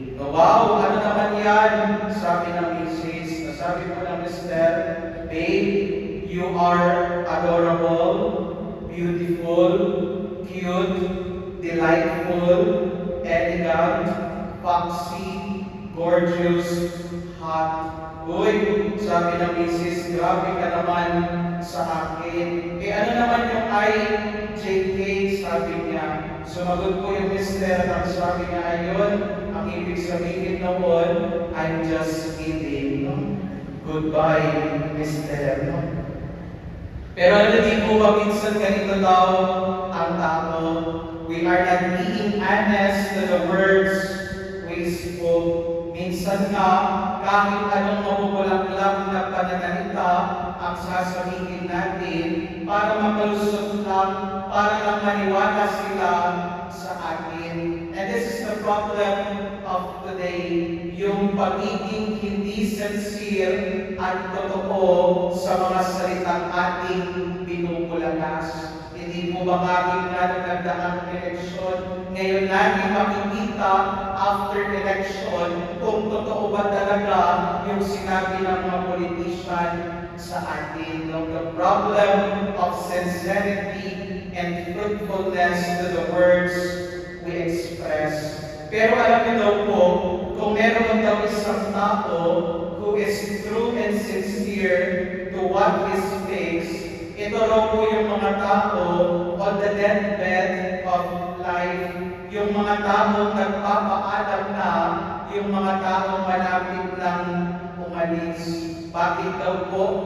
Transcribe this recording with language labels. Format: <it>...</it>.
<tl>Wow, ano naman yan? Sabi ng misis. Nasabi po ng mister,</tl> <en>"Babe, you are adorable, beautiful, cute, delightful, elegant, foxy, gorgeous, hot."</en> <tl>Uy, sabi ng misis, grabe ka naman sa akin. Ano naman yung IJK, sabi niya. Sumagot po yung mister at ang sabi niya, ayun, ang ibig sabihin noon,</tl> <en>I'm just kidding. Goodbye, mister.</en> <tl>Pero hindi po ba minsan ganito daw ang tao?</tl> <en>We are not being honest to the words we spoke.</en> <tl>Minsan nga, kahit anong mabubulak-lak na pananalita ang sasabihin natin para makalusot lang, para lang maniwala sila sa atin.</tl> <en>And this is the problem of today,</en> <tl>yung pagiging hindi sincere at totoo sa mga salitang ating pinupulanas. Hindi po ba kahit na nagdaang eleksyon, ngayon natin makikita</tl> <en>after election</en> <tl>kung totoo ba talaga yung sinabi ng mga politician sa atin.</tl> <en>The problem of sincerity and fruitfulness to the words we express.</en> <tl>Pero alam niyo daw po, kung meron daw isang tao</tl> <en>who is true and sincere to what he speaks,</en> <tl>ito raw po yung mga tao</tl> <en>on the deathbed of life,</en> <tl>yung mga taong nagpapaalam na, yung mga taong malapit ng umalis. Bakit daw po?</tl>